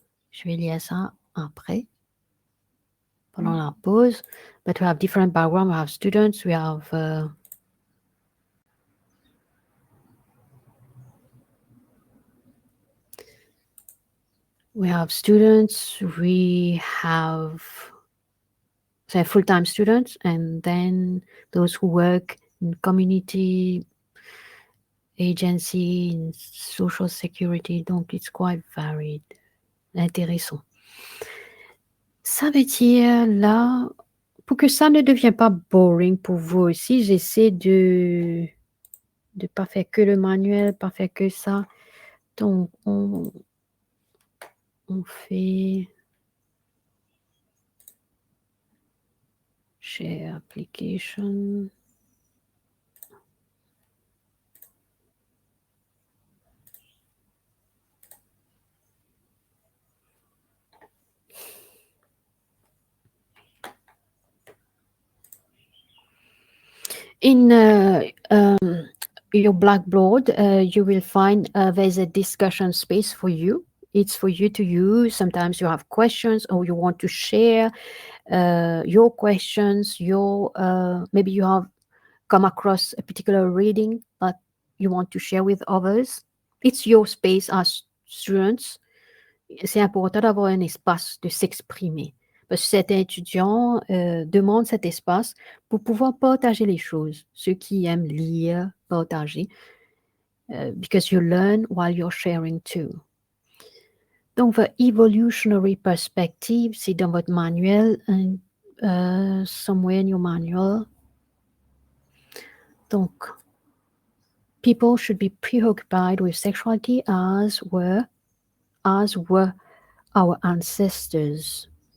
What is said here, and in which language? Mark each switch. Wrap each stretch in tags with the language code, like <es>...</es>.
<fr>Je vais lire ça après, pendant la pause.</fr> <en>But we have different background. We have students, we have students, we have say full-time students, and then those who work in community agency, in social security. Donc it's quite varied. Intéressant.</en> <fr>Ça veut dire là, pour que ça ne devienne pas boring pour vous aussi, j'essaie de pas faire que le manuel, pas faire que ça. Donc on fait</fr> <en>share application. In your Blackboard, you will find there's a discussion space for you. It's for you to use. Sometimes you have questions or you want to share your questions. Maybe you have come across a particular reading that you want to share with others. It's your space as students.</en> <fr>C'est important d'avoir un espace de s'exprimer. Parce que certains étudiants demandent cet espace pour pouvoir partager les choses. Ceux qui aiment lire, partager.</fr> <en>Because you learn while you're sharing too. Donc, the evolutionary perspective,</en> <fr>c'est dans votre manuel,</fr> <en>somewhere in your manual. Donc, people should be preoccupied with sexuality as were our ancestors.</en>